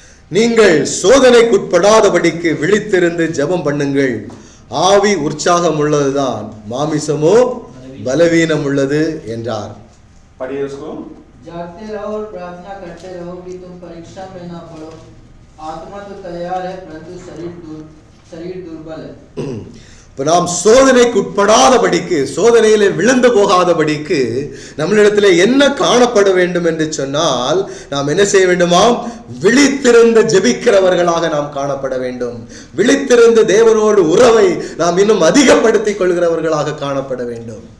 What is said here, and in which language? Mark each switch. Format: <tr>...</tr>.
<ta>நீங்கள் சோதனைக்குட்படாதபடிக்கு விழித்திருந்து ஜெபம் பண்ணுங்கள். ஆவி உற்சாகம் உள்ளதுதான், மாமிசமோ பலவீனம் உள்ளது என்றார்.</ta> <hi>पढ़िए उसको। जागते रहो और प्रार्थना करते रहो कि तुम परीक्षा में ना पड़ो। आत्मा तो तैयार है परंतु शरीर दुर्बल है।</hi> <ta>இப்போ நாம் சோதனைக்குட்படாதபடிக்கு, சோதனையிலே விழுந்து போகாதபடிக்கு நம்மளிடத்தில் என்ன காணப்பட வேண்டும் என்று சொன்னால், நாம் என்ன செய்ய வேண்டுமாம்? விழித்திருந்து ஜெபிக்கிறவர்களாக நாம் காணப்பட வேண்டும். விழித்திருந்து தேவனோடு உறவை நாம் இன்னும் அதிகப்படுத்திக் கொள்கிறவர்களாக காணப்பட வேண்டும்.</ta>